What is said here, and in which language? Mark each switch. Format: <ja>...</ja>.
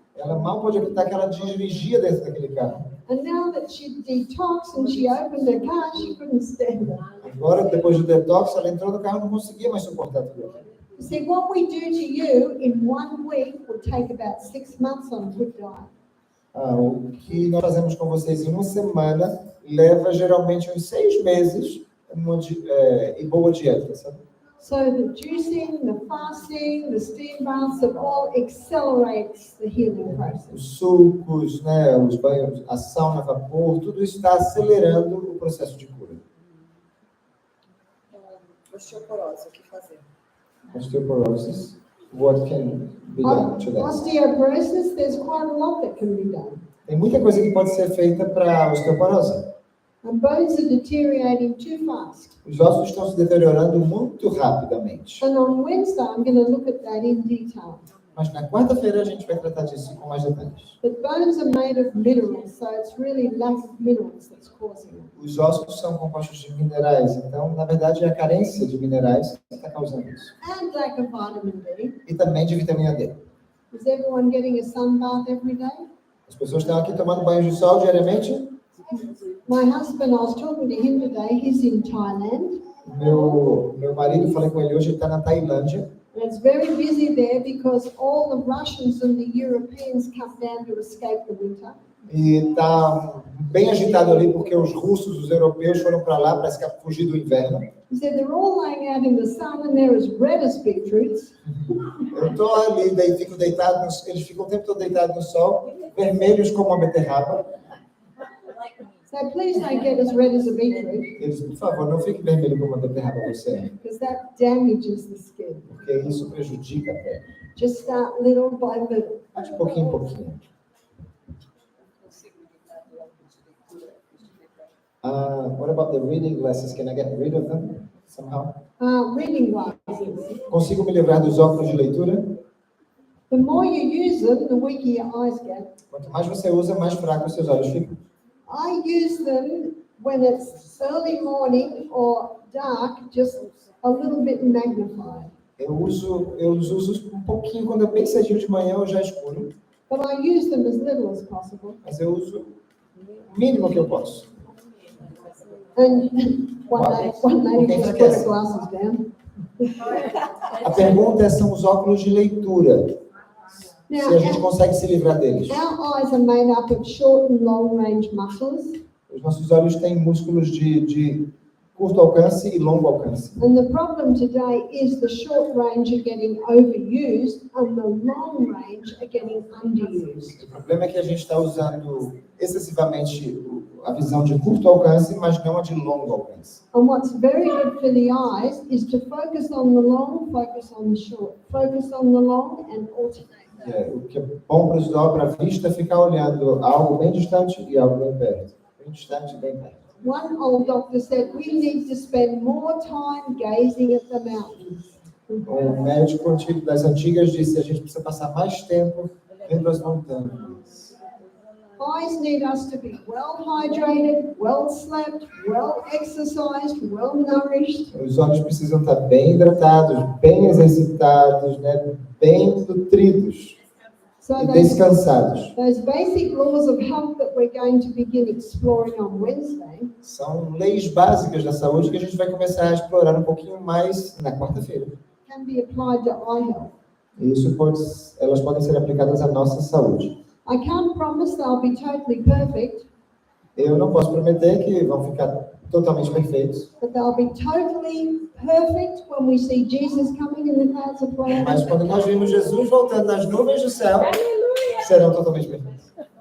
<pt>Ela mal pôde acreditar que ela dirigia dentro daquele carro.</pt> <en>and now that she'd detoxed and she opened her car, she couldn't stand it.</en> <pt>Agora, depois do detox, ela entrou no carro e não conseguia mais suportar tudo aquilo.</pt> <en>You see, what we do to you in 1 week would take about 6 months on a good diet.</en> <pt>O que nós fazemos com vocês em uma semana leva geralmente uns 6 meses e boa dieta, sabe?</pt> <en>So the juicing, the fasting, the steam baths, it all accelerates the healing process.</en> <pt>Os sucos, né, os banhos, a sauna, vapor, tudo isso está acelerando o processo de cura. Osteoporose, o que fazer?</pt> <en>Osteoporosis, what can be done to that? Osteoporosis, there's quite a lot that can be done.</en> <pt>Tem muita coisa que pode ser feita para a osteoporose.</pt> <en>And bones are deteriorating too fast.</en> <pt>Os ossos estão se deteriorando muito rapidamente.</pt> <en>And on Wednesday, I'm going to look at that in detail.</en> <pt>Mas na quarta-feira a gente vai tratar disso com mais detalhes.</pt> <en>But bones are made of minerals, so it's really lack of minerals that's causing it.</en> <pt>Os ossos são compostos de minerais, então, na verdade, é a carência de minerais que está causando isso.</pt> <en>And lack of vitamin D.</en> <pt>E também de vitamina D.</pt> <en>Is everyone getting a sun bath every day?</en> <pt>As pessoas estão aqui tomando banho de sol diariamente.</pt> <en>My husband, I was talking to him today, he's in Thailand.</en> <pt>Meu marido, falei com ele hoje, ele está na Tailândia.</pt> <en>And it's very busy there because all the Russians and the Europeans come down to escape the winter.</en> <pt>E está bem agitado ali porque os russos, os europeus foram para lá para fugir do inverno.</pt> <en>He said they're all laying out in the sun and they're as red as beetroots.</en> <pt>Eu estou ali, daí fico deitado, eles ficam o tempo todo deitados no sol, vermelhos como uma beterraba.</pt> <en>So please don't get as red as a beetroot</en> <pt>Eles, por favor, não fique vermelho como uma beterraba você,</pt> <en>because that damages the skin.</en> <pt>porque isso prejudica a pele.</pt> <en>Just start little by little.</en> <pt>De pouquinho em pouquinho.</pt> <en>What about the reading glasses? Can I get rid of them somehow? Reading glasses.</en> <pt>Consigo me livrar dos óculos de leitura?</pt> <en>The more you use them, the weaker your eyes get.</en> <pt>Quanto mais você usa, mais fracos seus olhos ficam.</pt> <en>I use them when it's early morning or dark, just a little bit magnified.</en> <pt>Eu os uso um pouquinho quando é bem cedinho de manhã ou já escuro,</pt> <en>But I use them as little as possible.</en> <pt>mas eu uso o mínimo que eu posso.</pt> <en>And one lady Okay, just put yes. her glasses down.</en> <pt>A pergunta é, são os óculos de leitura. Se a gente</pt> <en>Now,</en> <pt>consegue se livrar deles.</pt> <en>our eyes are made up of short and long range muscles.</en> <pt>Os nossos olhos têm músculos de curto alcance e longo alcance.</pt> <en>And the problem today is the short range are getting overused and the long range are getting underused.</en> <pt>O problema é que a gente está usando excessivamente a visão de curto alcance, mas não a de longo alcance.</pt> <en>And what's very good for the eyes is to focus on the long, focus on the short, focus on the long and alternate.</en> <pt>O que é bom para a vista é ficar olhando algo bem distante e algo bem perto. Bem distante e bem perto.</pt> <en>One old doctor said we need to spend more time gazing at the mountains.</en> <pt>Um médico antigo das antigas disse: a gente precisa passar mais tempo vendo as montanhas.</pt> <en>Eyes need us to be well hydrated, well slept, well exercised, well nourished.</en> <pt>Os olhos precisam estar bem hidratados, bem exercitados, né? Bem nutridos</pt> <en>So</en> <pt>e</pt> <en>those</en> <pt>descansados.</pt> <en>basic laws of health that we're going to begin exploring on Wednesday</en> <pt>São leis básicas da saúde que a gente vai começar a explorar um pouquinho mais na quarta-feira.</pt> <en>can be applied to eye health.</en> <pt>Elas podem ser aplicadas à nossa saúde.</pt> <en>I can't promise they'll be totally perfect,</en> <pt>Eu não posso prometer que vão ficar totalmente perfeitos,</pt> <en>but they'll be totally perfect when we see Jesus coming in the clouds of cloud.</en> <pt>mas quando nós vimos Jesus voltando nas nuvens do céu, serão totalmente perfeitos.</pt>